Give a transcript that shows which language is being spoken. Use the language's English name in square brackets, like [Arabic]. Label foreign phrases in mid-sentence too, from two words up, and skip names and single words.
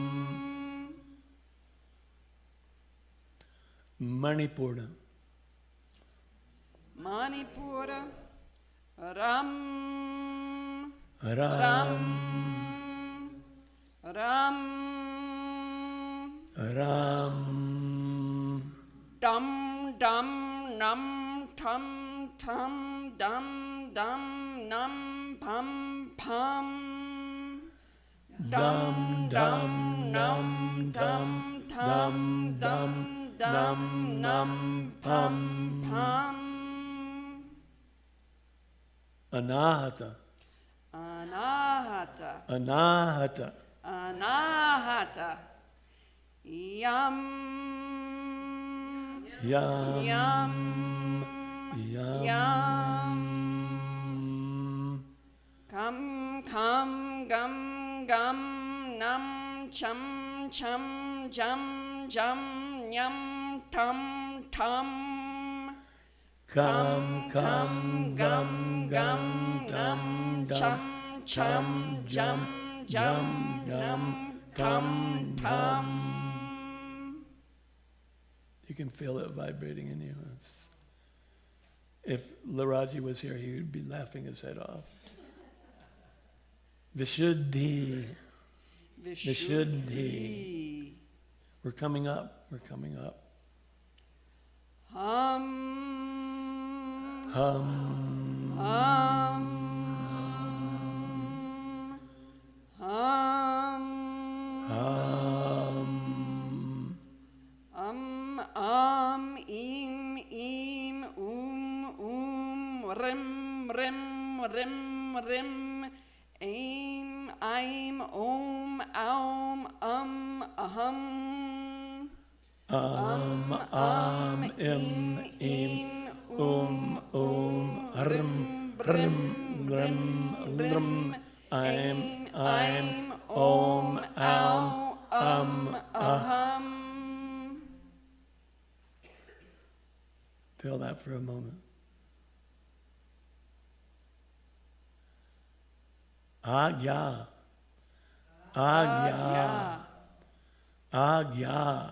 [Sanskrit] Manipura. Manipura. Ram. Ram. Ram. Ram. Dum dum num tum tum dum dum num pum pum. Dum dum num dum dum dum dum num pum pum. Anahata. Anahata. Anahata. Anahata. Yam. Yam. Yam. Yam. Yam. Kam kam gum gum num chum chum jum jam, nyam, tam, tam. Kam, kam, gum, gum, dum, dum, Cham, jam, jam, dum, tam, tam. [English] You can feel it vibrating in you. If Laraji was here, he would be laughing his head off. [Sanskrit] Vishuddhi. Vishuddhi. [English] We're coming up. We're coming up. [Sanskrit] Hum. Hum. Hum. Hum. Hum. Im, rim, rim. Aim, I'm, aum, aham. Im, rim, I'm, aham. [English] Feel that for a moment. [Sanskrit] Agya. Agya. Agya.